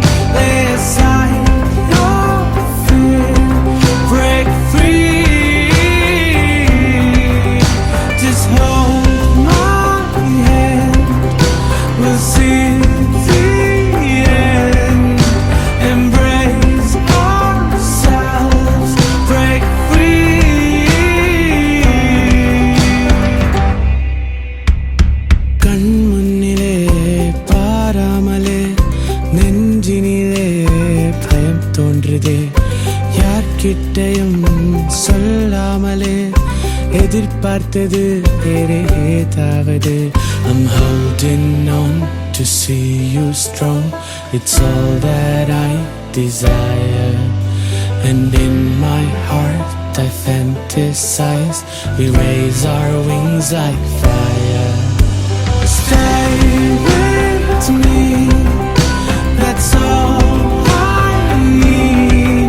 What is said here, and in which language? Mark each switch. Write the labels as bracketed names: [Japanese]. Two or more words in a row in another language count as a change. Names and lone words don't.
[English] Lay aside your fear, break free. Just hold my hand, we'll see the end. Embrace ourselves, break free. [Tamil] கண்முன்னிலே பாராமலே நெஞ்சினிலே பயம் തോன்றுதே யார்கிட்டயும் சொல்லாமலே எதிர்பார்த்தது வேற ஏதாவது. [English] I'm holding on to see you strong. It's all that I desire. And in my heart I fantasize. We raise our wings like fire. Stay with me, that's all I need.